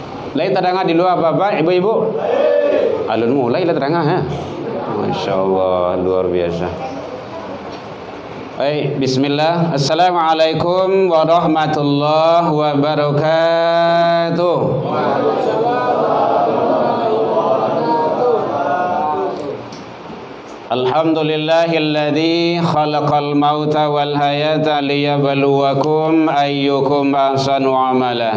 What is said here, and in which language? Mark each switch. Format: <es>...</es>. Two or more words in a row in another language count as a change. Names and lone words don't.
<min>Lai terangah di luar bapak, ibu-ibu? Alun mulai lah terangah ha.</min> <ar>ما شاء الله,</ar> <id>luar biasa. Baik,</id> <ar>bismillah. السلام عليكم ورحمة الله وبركاته. الحمد لله الذي خلق الموت والحياة ليبلوكم أيكم أحسن عملا.</ar>